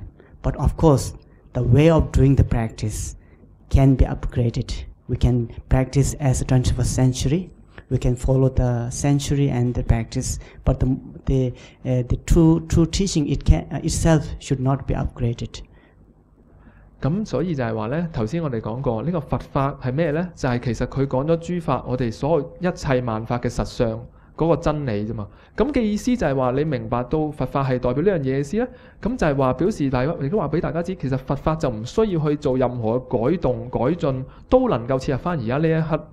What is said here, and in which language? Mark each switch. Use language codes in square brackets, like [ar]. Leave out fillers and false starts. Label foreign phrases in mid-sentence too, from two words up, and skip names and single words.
[en] But of course, the way of doing the practice can be upgraded. We can practice as a 21st century. We can follow the century and the practice, but the true teaching itself should not be upgraded. [yue] 咁所以就係話呢，頭先我哋講過呢個佛法係咩呢？就係其實佢講咗諸法我哋所有一切萬法嘅實相嗰個真理啫嘛。咁嘅意思就係話你明白到佛法係代表呢樣嘢意思呢，咁就係話表示大家亦都話俾大家知，其實佛法就唔需要去做任何嘅改動改進，都能夠切入翻而家呢一刻。